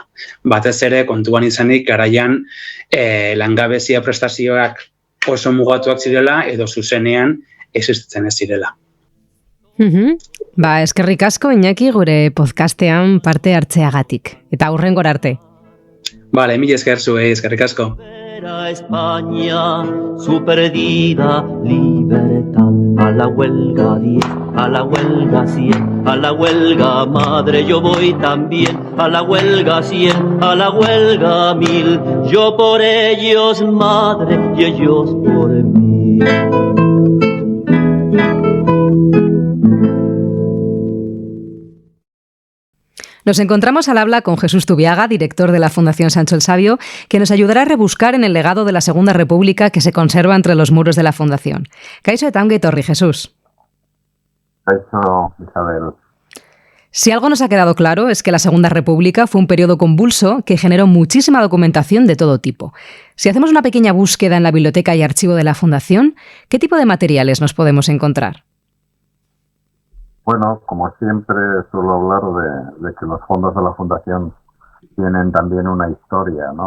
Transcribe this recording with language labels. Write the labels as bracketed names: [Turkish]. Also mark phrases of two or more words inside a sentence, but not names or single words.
[Basque] Batez ere, kontuan izanik, garaian langabezia prestazioak oso mugatuak zirela edo zuzenean existitzen ez zirela. Eskerrik asko, Iñaki, gure podcastean parte hartzeagatik. Eta hurrengora arte. Vale, mila esker zuei, eskerrik asko. [Spanish] España, su perdida libertad, a la huelga 10, a la huelga 100, a la huelga madre yo voy también, a la huelga 100, a la huelga 1000, yo por ellos madre y ellos por mí. Nos encontramos al habla con Jesús Zubiaga, director de la Fundación Sancho el Sabio, que nos ayudará a rebuscar en el legado de la Segunda República que se conserva entre los muros de la Fundación. [Basque] Kaixo eta ongi etorri, Jesús. Kaixo, Isabel. [Spanish] Si algo nos ha quedado claro es que la Segunda República fue un periodo convulso que generó muchísima documentación de todo tipo. Si hacemos una pequeña búsqueda en la biblioteca y archivo de la Fundación, ¿qué tipo de materiales nos podemos encontrar? Bueno, como siempre suelo hablar de que los fondos de la Fundación tienen también una historia, ¿no?